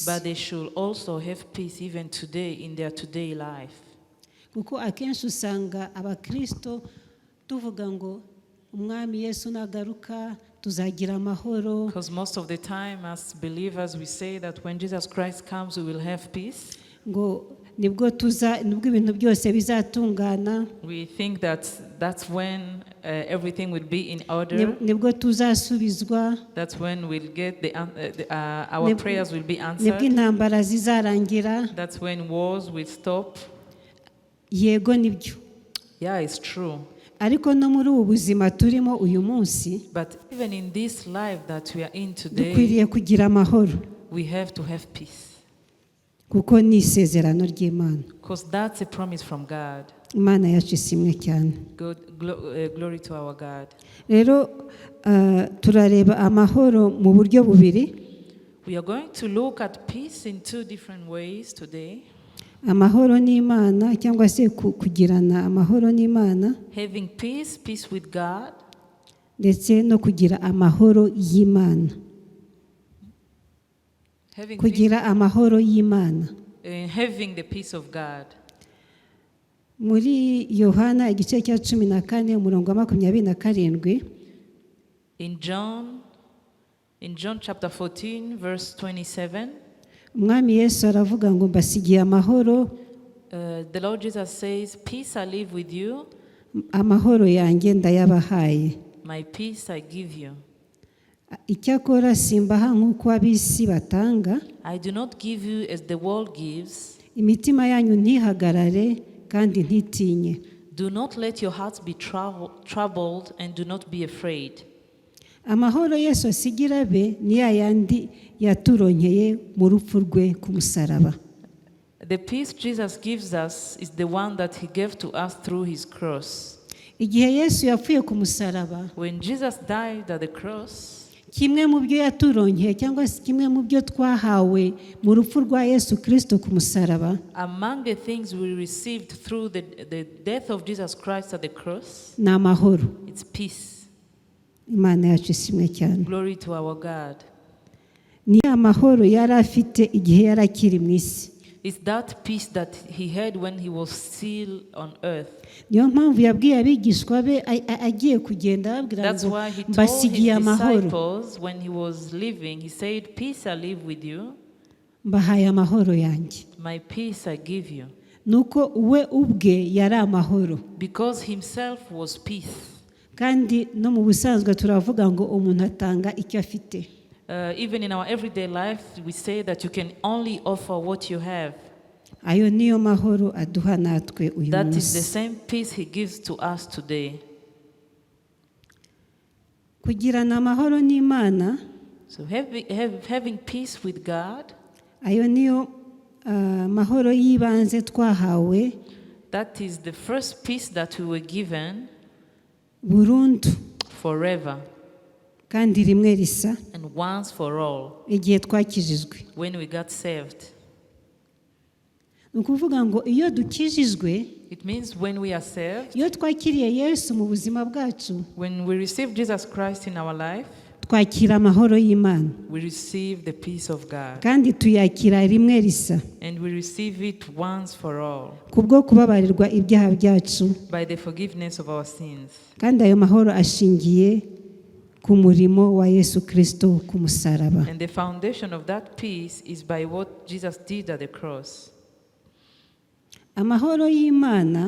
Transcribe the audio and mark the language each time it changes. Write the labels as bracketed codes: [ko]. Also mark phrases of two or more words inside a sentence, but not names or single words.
[en] But they should also have peace even today in their today life. [rw] Kuko akenshi usanga abakristo tuvuga ngo umwami Yesu nagaruka tuzagira amahoro. [en] Because most of the time as believers we say that when Jesus Christ comes we will have peace. [rw] Ngo nibwo ibintu byose bizatungana. [en] We think that that's when everything will be in order. [rw] Nibwo tuzasubizwa. [en] That's when we'll get our prayers will be answered. [rw] Nibwo intambara zizarangira. [en] That's when wars will stop. [rw] Yego nibyo. [en] Yeah, it's true. [rw] ariko no muri ubu buzima turimo uyu munsi [en] But even in this life that we are in today, [rw] dukwiriye kugira amahoro [en] we have to have peace. [rw] kuko ni isezerano ry'Imana. [en] Because that's a promise from God. [rw] Imana yacu isimwe cyane. [en] Glory to our God. [rw] Rero turareba amahoro mu buryo bubiri. [en] We are going to look at peace in two different ways today. [rw] Amahoro n'Imana cyangwa se kugirana amahoro n'Imana, [en] Having peace, peace with God, [rw] ndetse no kugira amahoro y'Imana. [en] having [rw] Kugira amahoro y'Imana. [en] having the peace of God. [rw] Muri Yohana igice cya 14 umurongo wa 27, [en] In John chapter 14, verse 27, [rw] Umwami Yesu aravuga ngo mbasigiye amahoro, [en] the Lord Jesus says, "Peace I leave with you, [rw] amahoro yanjye ndayabahaye. [en] my peace I give you. [rw] Icyakora simbaha nk'uko ab'isi batanga, [en] I do not give you as the world gives. [rw] imitima yanyu ntihagarare kandi ntitinye." [en] Do not let your hearts be troubled and do not be afraid." [rw] Amahoro Yesu asigira be ni yayandi yaturonkeye mu rupfu rwe ku musaraba. [en] The peace Jesus gives us is the one that he gave to us through his cross. [rw] Igihe Yesu yapfuye ku musaraba, [en] When Jesus died at the cross, [rw] kimwe mu byo yaturonkeye cyangwa se kimwe mu byo twahawe mu rupfu rwa Yesu Kristo ku musaraba, [en] among the things we received through the death of Jesus Christ at the cross, [rw] ni amahoro. [en] it's peace. [rw] Imana yacu isimwe cyane. [en] Glory to our God. [rw] Ni amahoro yari afite igihe yari akiri mu isi. [en] It's that peace that he had when he was still on earth. [rw] Niyo mpamvu yabwiye abigishwa be agiye kugenda ababwira [en] That's [rw] ngo [en] why he told [rw] mbasigiye [en] his [rw] amahoro. [en] disciples when he was leaving, he said, "Peace I leave with you, [rw] Mbahaye amahoro yanjye. [en] my peace I give you." [rw] Nuko we ubwe yari amahoro. [en] Because himself was peace. [rw] Kandi no mu busanzwe turavuga ngo umuntu atanga icyo afite. [en] Even in our everyday life, we say that you can only offer what you have. [rw] Ayo niyo mahoro aduha natwe uyu [en] That is the [rw] munsi. [en] same peace he gives to us today. [rw] Kugirana amahoro n'Imana, [en] So having peace with God, [rw] ayo niyo mahoro y'ibanze twahawe [en] that is the first peace that we were given [rw] burundu [en] forever [rw] kandi rimwe risa [en] and once for all [rw] igihe twakijijwe. [en] when we got saved. [rw] Ni ukuvuga ngo iyo dukijijwe, [en] It means when we are saved, [rw] iyo twakiriye Yesu mu buzima bwacu, [en] when we receive Jesus Christ in our life, [rw] twakira amahoro y'Imana [en] we receive the peace of God. [rw] kandi tuyakira rimwe risa [en] And we receive it once for all [rw] kubwo kubabarirwa ibyaha byacu, [en] by the forgiveness of our sins. [rw] kandi ayo mahoro ashingiye ku murimo wa Yesu Kristo ku musaraba. [en] And the foundation of that peace is by what Jesus did at the cross. [rw] Amahoro y'Imana